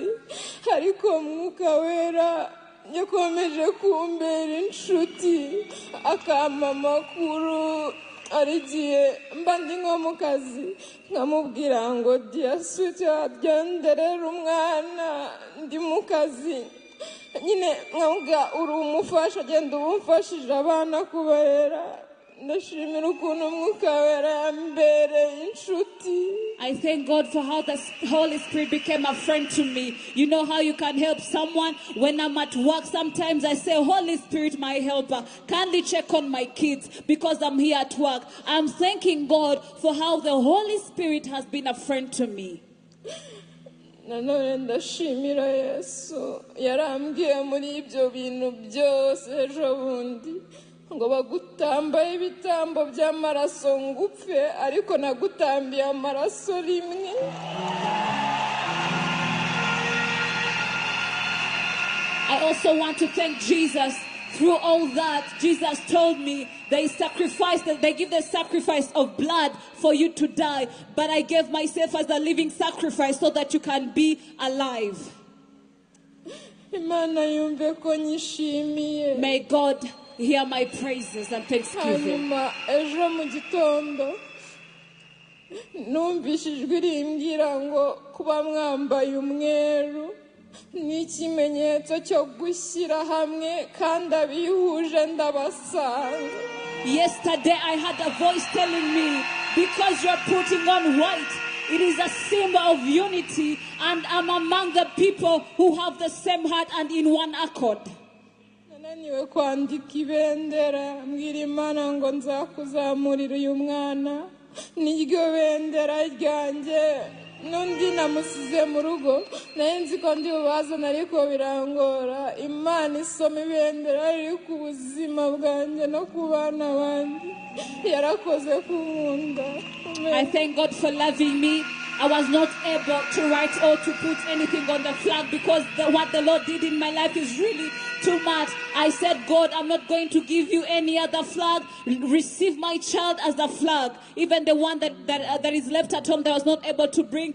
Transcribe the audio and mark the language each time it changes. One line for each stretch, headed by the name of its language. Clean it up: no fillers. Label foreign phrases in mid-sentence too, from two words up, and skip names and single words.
Kinyarwanda: ariko Mwuka Wera yakomeje kumbera inshuti akampa amakuru arigiye mba ndi nko mu kazi nkamubwira ngo
English: dear sweetheart
Kinyarwanda: genderera umwana ndi mu kazi nyine nkavuga uri umufasha genda ubumfashije abana kubarera ndashimira ukuntu Mwuka Wera yambereye inshuti.
English: I thank God for how the Holy Spirit became a friend to me. You know how you can help someone? When I'm at work, sometimes I say, Holy Spirit, my helper, kindly check on my kids because I'm here at work. I'm thanking God for how the Holy Spirit has been a friend to me.
Kinyarwanda: nanone ndashimira Yesu yarambwiye muri ibyo bintu byose ejo bundi ngo bagutambaye ibitambo by'amaraso ngupfe ariko nagutambiye amaraso rimwe.
English: I also want to thank Jesus. Through all that, Jesus told me they give the sacrifice of blood for you to die, but I gave myself as a living sacrifice so that you can be alive. May God hear my praises and thanksgiving.
Kinyarwanda: Ejo mu gitondo numvishijwe rimbwira ngo kuba mwambaye umweru ni ikimenyetso cyo gushyira hamwe kandi abihuje ndabasanga.
English: Yesterday I had a voice telling me, because you're putting on white, it is a symbol of unity, and I'm among the people who have the same heart and in one accord.
Kinyarwanda: Nananiwe kwandika ibendera mbwira Imana ngo nzakuzamurira uyu mwana niryo bendera ryanjye. Nundi namusize mu rugo naye nzi ko ndi bubazana ariko birangora. Imana isoma ibendera riri ku buzima bwanjye no ku bana banjye yarakoze kunkunda.
English: I thank God for loving me. I was not able to write or to put anything on the flag because what the Lord did in my life is really too much. I said, God, I'm not going to give you any other flag. Receive my child as a flag. Even the one that is left at home that I was not able to bring.